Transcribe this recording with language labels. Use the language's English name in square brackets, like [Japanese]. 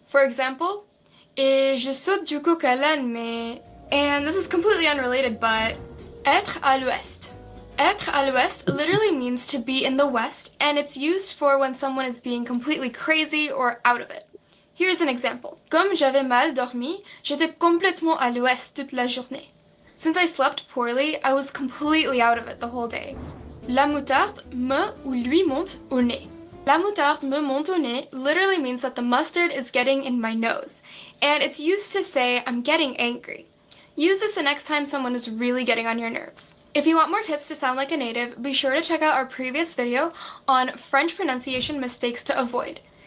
[English] For example, [French] Et je saute du coq à l'âne, mais... [English] And this is completely unrelated, but... [French] Être à l'ouest. Être à l'ouest [English] literally means to be in the west, and it's used for when someone is being completely crazy or out of it. Here's an example. [French] Comme j'avais mal dormi, j'étais complètement à l'ouest toute la journée. [English] Since I slept poorly, I was completely out of it the whole day. [French] La moutarde me ou lui monte au nez. La moutarde me monte au nez [English] literally means that the mustard is getting in my nose, and it's used to say I'm getting angry. Use this the next time someone is really getting on your nerves. If you want more tips to sound like a native, be sure to check out our previous video on French pronunciation mistakes to avoid.